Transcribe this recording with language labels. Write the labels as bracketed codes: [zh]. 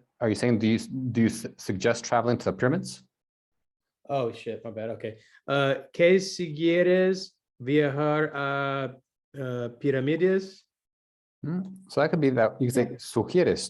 [en] Are you saying do you suggest traveling to the pyramids? Oh shit, my bad. Okay. [es] ¿Qué sugieres viajar a pirámides? [en] So that could be that you could say sugieres.